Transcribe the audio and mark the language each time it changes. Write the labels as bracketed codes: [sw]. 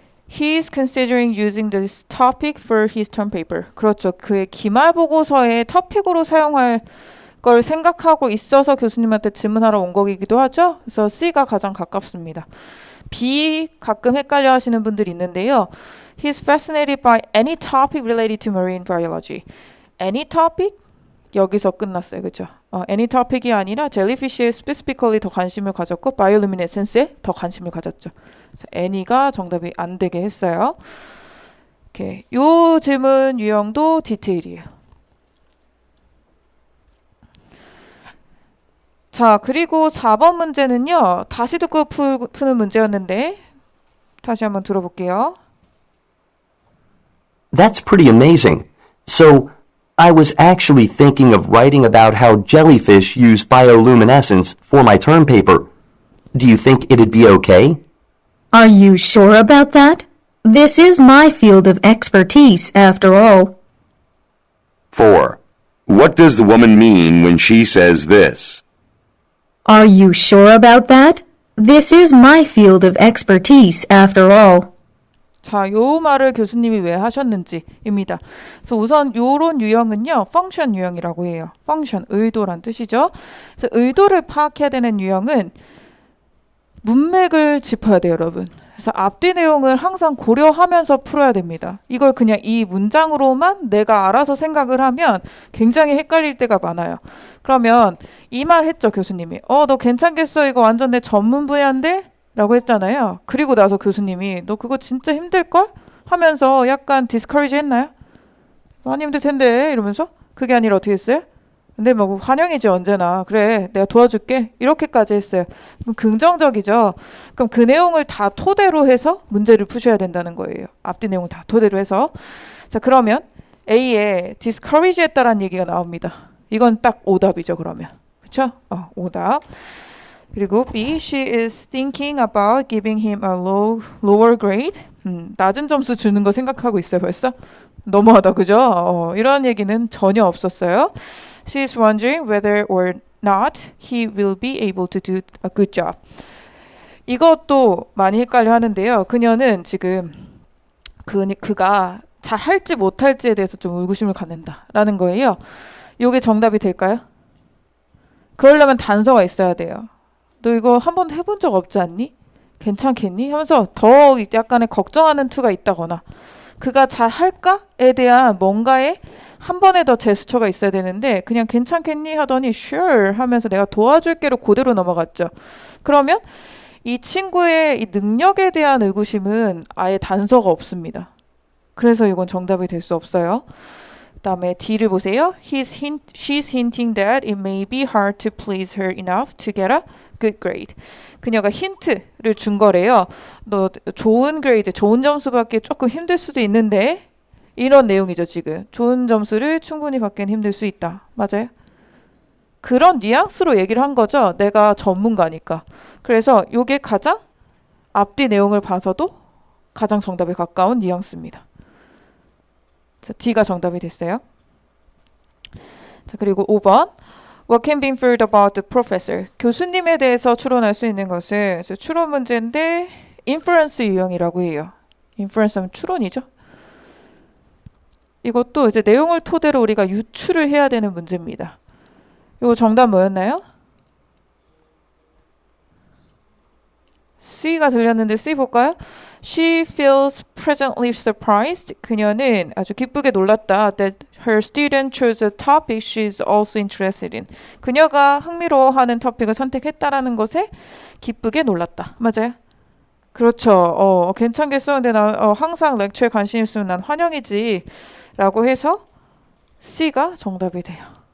[en] He is considering using this topic for his term paper. [ko] 그렇죠. 그의 기말보고서의 토픽으로 사용할 걸 생각하고 있어서 교수님한테 질문하러 온 거이기도 하죠. 그래서 C가 가장 가깝습니다. B 가끔 헷갈려 하시는 분들이 있는데요. [en] He is fascinated by any topic related to marine biology. Any topic? [ko] 여기서 끝났어요. 그렇죠? any topic이 아니라 jellyfish에 specifically 더 관심을 가졌고 bioluminescence에 더 관심을 가졌죠. 그래서 any가 정답이 안 되게 했어요. 이렇게 요 질문 유형도 디테일이에요. 자, 그리고 4번 문제는요. 다시 듣고 푸는 문제였는데 다시 한번 들어볼게요. [en] That's pretty amazing. So, I was actually thinking of writing about how jellyfish use bioluminescence for my term paper. Do you think it'd be okay? Are you sure about that? This is my field of expertise, after all. 4. What does the woman mean when she says this? Are you sure about that? This is my field of expertise, after all. [ko] 자, 요 말을 교수님이 왜 하셨는지입니다. 그래서 우선 요런 유형은요, 펑션 유형이라고 해요. 펑션, 의도란 뜻이죠. 그래서 의도를 파악해야 되는 유형은 문맥을 짚어야 돼요, 여러분. 그래서 앞뒤 내용을 항상 고려하면서 풀어야 됩니다. 이걸 그냥 이 문장으로만 내가 알아서 생각을 하면 굉장히 헷갈릴 때가 많아요. 그러면 이 말 했죠, 교수님이. 너 괜찮겠어? 이거 완전 내 전문 분야인데? 라고 했잖아요. 그리고 나서 교수님이 너 그거 진짜 힘들걸? 하면서 약간 디스커리지 했나요? 많이 힘들 텐데 이러면서 그게 아니라 어떻게 했어요? 근데 뭐 환영이지 언제나. 그래 내가 도와줄게. 이렇게까지 했어요. 그럼 긍정적이죠. 그럼 그 내용을 다 토대로 해서 문제를 푸셔야 된다는 거예요. 앞뒤 내용을 다 토대로 해서. 자, 그러면 A에 discourage 했다라는 얘기가 나옵니다. 이건 딱 오답이죠, 그러면. 그쵸? 오답. 그리고 B, [en] she is thinking about giving him a lower grade. [ko] 낮은 점수 주는 거 생각하고 있어요, 벌써? 너무하다, 그죠? 이런 얘기는 전혀 없었어요. [en] She is wondering whether or not he will be able to do a good job. [ko] 이것도 많이 헷갈려 하는데요. 그녀는 지금 그가 잘 할지 못할지에 대해서 좀 의구심을 갖는다라는 거예요. 이게 정답이 될까요? 그러려면 단서가 있어야 돼요. 너 이거 한 번도 해본 적 없지 않니? 괜찮겠니? 하면서 더 약간의 걱정하는 투가 있다거나 그가 잘 할까에 대한 뭔가에 한 번에 더 제스처가 있어야 되는데 그냥 괜찮겠니? 하더니 sure 하면서 내가 도와줄게로 그대로 넘어갔죠. 그러면 이 친구의 이 능력에 대한 의구심은 아예 단서가 없습니다. 그래서 이건 정답이 될 수 없어요. 그다음에 D를 보세요. [en] She's hinting that it may be hard to please her enough to get a good grade. [ko] 그녀가 힌트를 준 거래요. 너 좋은 그레이드, 좋은 점수 받기 조금 힘들 수도 있는데 이런 내용이죠, 지금. 좋은 점수를 충분히 받기는 힘들 수 있다. 맞아요? 그런 뉘앙스로 얘기를 한 거죠. 내가 전문가니까. 그래서 이게 가장 앞뒤 내용을 봐서도 가장 정답에 가까운 뉘앙스입니다. 자, D가 정답이 됐어요. 자, 그리고 5번. [en] What can be inferred about the professor? [ko] 교수님에 대해서 추론할 수 있는 것을, 그래서 추론 문제인데 inference 유형이라고 해요. inference 하면 추론이죠. 이것도 이제 내용을 토대로 우리가 유추를 해야 되는 문제입니다. 이거 정답 뭐였나요? C가 들렸는데 C 볼까요? [en] She feels presently surprised. [ko] 그녀는 아주 기쁘게 놀랐다. [en] That her student chose a topic she is also interested in. [ko] 그녀가 흥미로워하는 토픽을 선택했다라는 것에 기쁘게 놀랐다. 맞아요? 그렇죠. 괜찮겠어. 근데 나 항상 렉처에 관심 있으면 난 환영이지. 라고 해서 C가 정답이 돼요.